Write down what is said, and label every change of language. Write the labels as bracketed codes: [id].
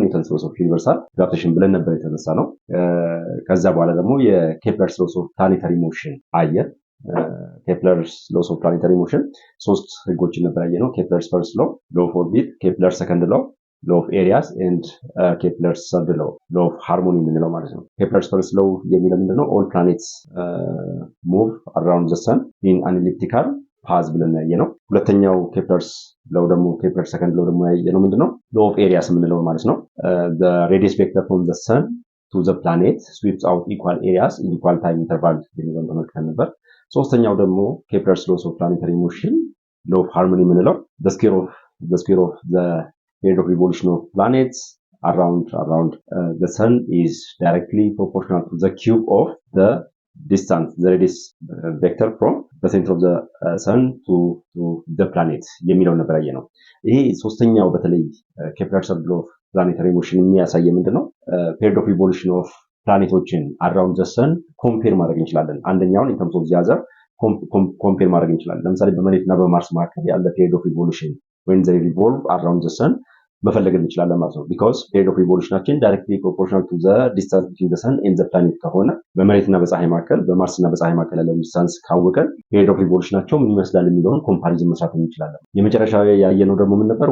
[am] ኒውተንስ ሎስ ኦፍ ዩኒቨርሳል ግራቪቴሽን ብለን ነበር የተነሳ ነው። ከዛ በኋላ ደግሞ የኬፕለርስ ሎስ ኦፍ ፕላኔታሪ ሞሽን አየ። ኬፕለርስ ሎስ ኦፍ ፕላኔታሪ ሞሽን ሶስት ህጎችን ነበር ያየነው። ኬፕለርስ ፈርስት ሎ፣ ሎ ኦፍ ኦርቢት፣ ኬፕለር ሰከንድ ሎ፣ [en] law of areas and Kepler's third law of harmony [am] የምንለው ማለት ነው። Kepler's first law የሚለው ምንድነው? [en] all planets move around the sun in an elliptical path [am] ብለን ያየነው። ሁለተኛው [en] Kepler's law ደግሞ Kepler's second law [am] ደግሞ ያየነው ምንድነው? [en] law of areas [am] የምንለው ማለት ነው። [en] the radius vector from the sun to the planet sweeps out equal areas in equal time interval [am] የሚለውን ተመልክተን ነበር። ሶስተኛው ደግሞ [en] Kepler's law of planetary motion law of harmony የምንለው the square of the rate of revolution of planets around the sun is directly proportional to the cube of the distance, the radius vector from the center of the sun to the planet [am] የሚለው ነበር ያየነው። ይሄ ሶስተኛው በተለይ ኬፕለር ሰርድ ሎው ኦፍ ፕላኔታሪ ሞሽን የሚያሳየው ምንድነው? [en] period of revolution of [am] ፕላኔቶችን [en] around the sun [am] ኮምፔር ማድረግ እንችላለን። አንደኛውን [en] in terms of the other [am] ኮምፔር ማድረግ እንችላለን። ለምሳሌ በመሬትና በማርስ መካከል ያለ [en] period of revolution when they revolve around the sun [am] መፈለግ እንችላለን ማለት ነው። [en] because period of revolutionችን directly proportional to the distance between the sun and the planet [am] ከሆነ በመሬትና በፀሐይ መካከል በማርስና በፀሐይ መካከል ያለው ዲስታንስ ካወቀን period of revolutionቸው ምን ይመስላል የሚለውን ኮምፓሪዝን መስራት እንችላለን። የመጨረሻው ያየነው ደግሞ ምን ነበር?